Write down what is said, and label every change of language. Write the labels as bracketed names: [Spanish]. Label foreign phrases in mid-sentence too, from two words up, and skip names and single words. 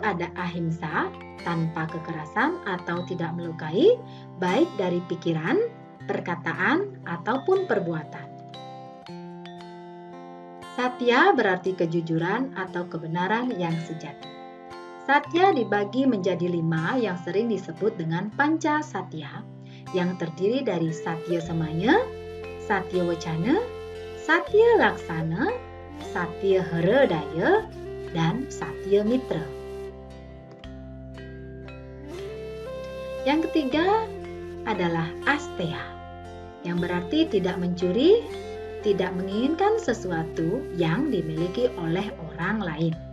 [Indonesian] Ada ahimsa, tanpa kekerasan atau tidak melukai, baik dari pikiran, perkataan, ataupun perbuatan. Satya berarti kejujuran atau kebenaran yang sejati. Satya dibagi menjadi 5 yang sering disebut dengan panca satya, yang terdiri dari [Sanskrit] satya samaya, satya wacana, satya laksana, satya hridaya, [Indonesian] dan [Sanskrit] satya mitra. [Indonesian] Yang ketiga adalah asteya, yang berarti tidak mencuri, tidak menginginkan sesuatu yang dimiliki oleh orang lain.